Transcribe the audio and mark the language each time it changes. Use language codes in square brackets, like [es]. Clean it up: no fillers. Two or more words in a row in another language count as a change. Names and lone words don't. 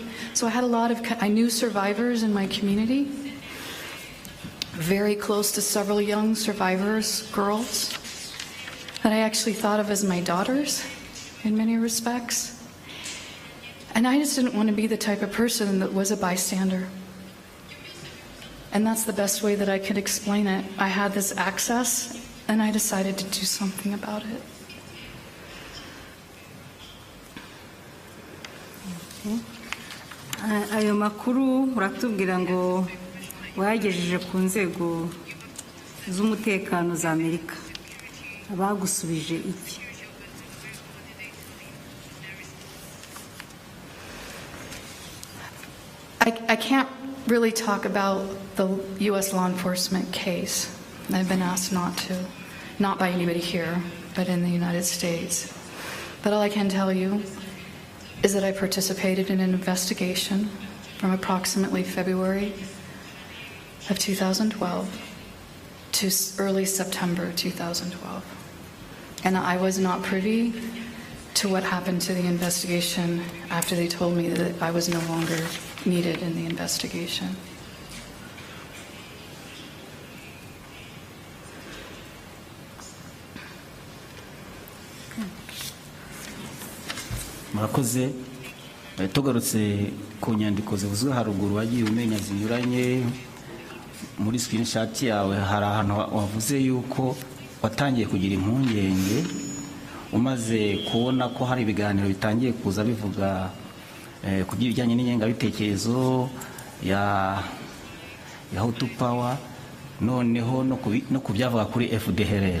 [en] So I had I knew survivors in my community, very close to several young survivors, girls, that I actually thought of as my daughters in many respects. And I just didn't want to be the type of person that was a bystander. And that's the best way that I could explain it. I had this access, and I decided to do something about it. [rw] Ayo makuru uratubwira ngo wayagejeje ku nzego z'umutekano za Amerika. Abagusubije iki? [en] I can't really talk about the U.S. law enforcement case. I've been asked not to, not by anybody here, but in the United States. But all I can tell you is that I participated in an investigation from approximately February of 2012 to early September 2012. And I was not privy to what happened to the investigation after they told me that I was no longer needed in the investigation. [rw] Murakoze. Tugarutse ku nyandiko zivuzwe haruguru wagiye umenya zinyuranye muri screenshot yawe, hari ahantu wavuze yuko watangiye kugira impungenge umaze kubona ko hari ibiganiro bitangiye kuza bivuga ku bijyanye n'ingengabitekerezo ya Hutu Power, noneho no kubyavuga kuri FDLR.